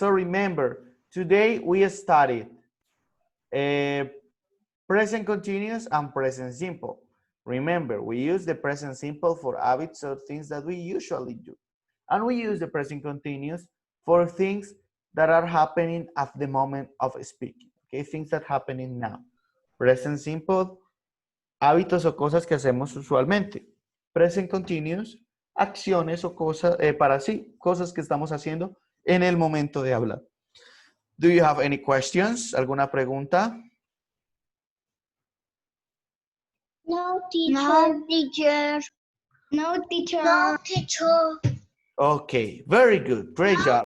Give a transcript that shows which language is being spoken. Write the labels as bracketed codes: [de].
[en] So remember, today we studied present continuous and present simple. Remember, we use the present simple for habits or things that we usually do. And we use the present continuous for things that are happening at the moment of speaking. Okay, things that happening now. [es] Present simple, hábitos o cosas que hacemos usualmente. Present continuous, acciones o cosas, para sí, cosas que estamos haciendo en el momento de hablar. [en] Do you have any questions? [es] ¿Alguna pregunta? [en] No, teacher. No, teacher. No, teacher. No, teacher. Okay, very good. Great job.